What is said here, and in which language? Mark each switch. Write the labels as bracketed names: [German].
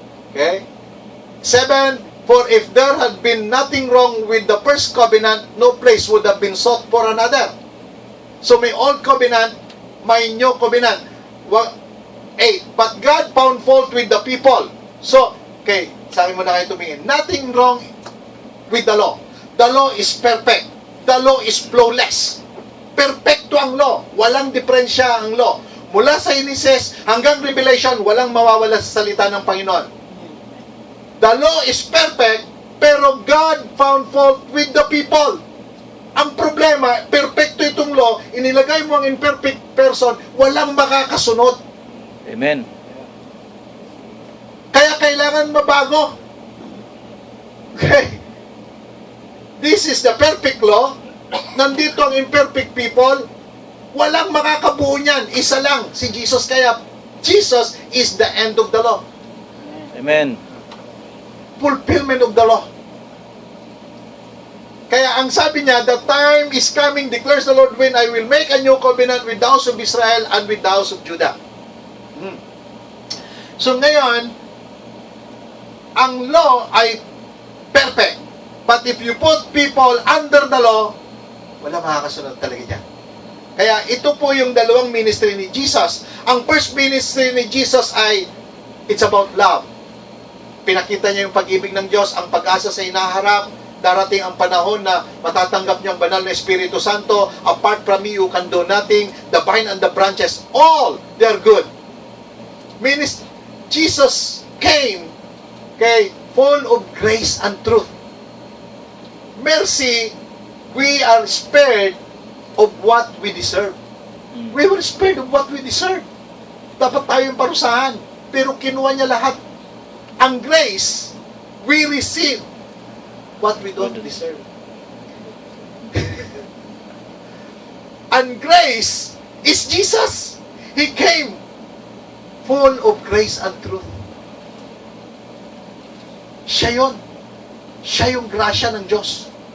[English] Okay? 7, for if there had been nothing wrong with the first covenant, no place would have been sought for another. [Filipino] So may old covenant, may new covenant. 8, [English] but God found fault with the people. [Filipino] So, okay, sa akin mo na kayo tumingin. [English] Nothing wrong with the law. The law is perfect. The law is flawless. [Filipino] Perfecto ang law. Walang diferensya ang law. Mula sa Genesis hanggang Revelation, walang mawawala sa salita ng Panginoon. [English] The law is perfect, pero God found fault with the people. [Filipino] Ang problema, perfecto itong law, inilagay mo ang imperfect person, walang makakasunod. Amen. Kaya kailangan mabago. Okay. [English] This is the perfect law. [Filipino] Nandito ang imperfect people. Walang makakabuo niyan. Isa lang, si Jesus. [English] Kaya, Jesus is the end of the law. Amen. Fulfillment of the law. [Filipino] Kaya ang sabi niya, [English] the time is coming, declares the Lord, when I will make a new covenant with the house of Israel and with the house of Judah. [Filipino] So ngayon, ang law ay perfect. [English] But if you put people under the law, [Filipino] wala makakasunod talaga dyan. Kaya ito po yung dalawang ministry ni Jesus. Ang first ministry ni Jesus ay, [English] it's about love. [Filipino] Pinakita niya yung pag-ibig ng Diyos, ang pag-asa sa inaharap. Darating ang panahon na matatanggap niyo ang banal na Espiritu Santo. [English] Apart from me, you can do nothing. The vine and the branches, all, they're good. Jesus came, okay, full of grace and truth. Mercy, we are spared of what we deserve. We were spared of what we deserve. [Filipino] Dapat tayong parusahan. Pero kinuha niya lahat. [English] Ang grace, we receive what we don't deserve. And grace is Jesus. He came full of grace and truth. [Filipino] Siya yun. Siya yung grasya ng Diyos.